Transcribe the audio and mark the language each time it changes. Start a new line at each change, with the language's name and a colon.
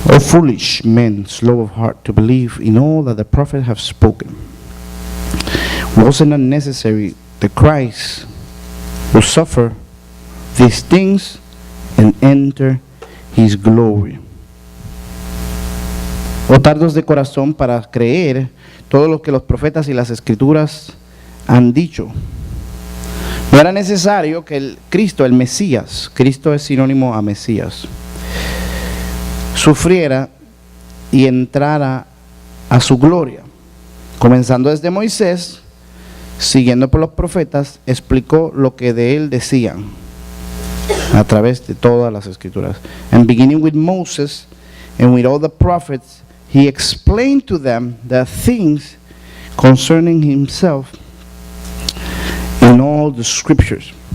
English: foolish men, slow of heart to believe in all that the prophets have spoken. Was it not necessary that Christ will suffer these things and enter his glory?
Spanish: O tardos de corazón para creer todo lo que los profetas y las escrituras han dicho. No era necesario que el Cristo, el Mesías, Cristo es sinónimo a Mesías, sufriera y entrara a su gloria. Comenzando desde Moisés, siguiendo por los profetas, explicó lo que de él decían a través de todas las escrituras.
English: And beginning with Moses and with all the prophets, he explained to them the things concerning himself in all the scriptures.